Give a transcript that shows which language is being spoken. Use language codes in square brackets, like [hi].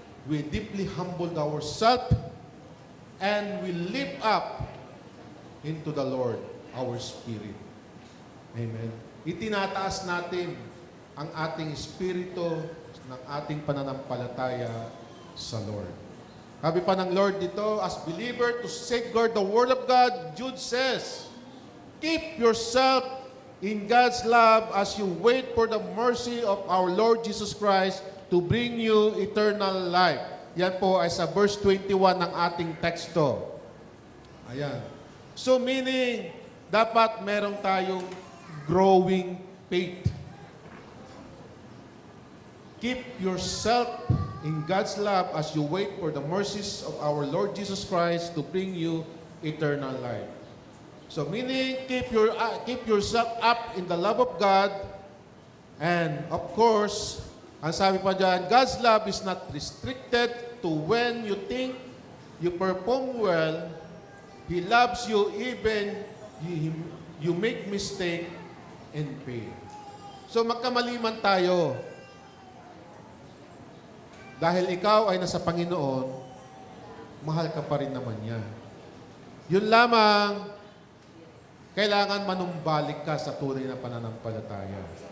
[en] we deeply humbled ourselves and we lift up into the Lord our spirit. Amen. [tl] Itinataas natin ang ating espiritu ng ating pananampalataya sa Lord. Sabi pa ng Lord dito, [en] as believer, to safeguard the Word of God, Jude says, keep yourself in God's love as you wait for the mercy of our Lord Jesus Christ to bring you eternal life. [tl] Yan po ay sa verse 21 ng ating teksto. Ayan. So meaning, dapat merong tayong [en] growing faith. Keep yourself in God's love as you wait for the mercies of our Lord Jesus Christ to bring you eternal life. So meaning, keep yourself up in the love of God. And of course, [tl] ang sabi pa dyan, [en] God's love is not restricted to when you think you perform well. He loves you even you make mistake and fail. [tl] So magkamali man tayo, dahil ikaw ay nasa Panginoon, mahal ka pa rin naman niya. Yun lamang, kailangan manumbalik ka sa tunay na pananampalataya.